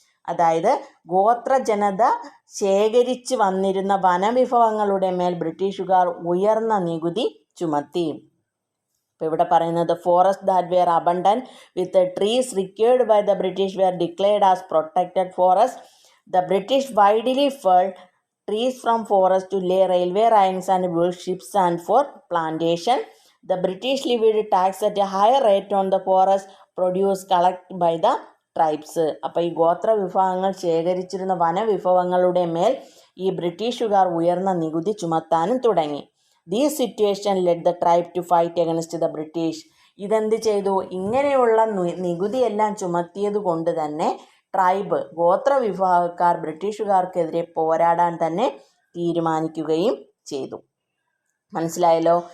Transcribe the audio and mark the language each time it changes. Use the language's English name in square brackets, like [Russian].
[Malayalam] അതായത് ഗോത്ര ജനത ശേഖരിച്ച് വന്നിരുന്ന വനവിഭവങ്ങളുടെ മേൽ ബ്രിട്ടീഷുകാർ ഉയർന്ന നികുതി ചുമത്തി. ഇപ്പോൾ ഇവിടെ പറയുന്നത് [English] Forest that were abundant with trees required by the British were declared as protected forest. The British widely felled trees from forest to lay railway lines and build ships and for plantation. The British levied tax at a higher rate on the forest produce collected by the tribes. [Malayalam] അപ്പോൾ ഈ ഗോത്ര വിഭാഗങ്ങൾ ശേഖരിച്ചിരുന്ന വനവിഭവങ്ങളുടെ മേൽ ഈ ബ്രിട്ടീഷുകാർ ഉയർന്ന നികുതി ചുമത്താനും തുടങ്ങി. [English] These situation led the tribe to fight against the British. [Malayalam] ഇതെന്ത് ചെയ്തു? ഇങ്ങനെയുള്ള നികുതിയെല്ലാം ചുമത്തിയത് കൊണ്ട് തന്നെ ട്രൈബ് ഗോത്ര വിഭാഗക്കാർ ബ്രിട്ടീഷുകാർക്കെതിരെ പോരാടാൻ തന്നെ തീരുമാനിക്കുകയും ചെയ്തു. മനസ്സിലായല്ലോ?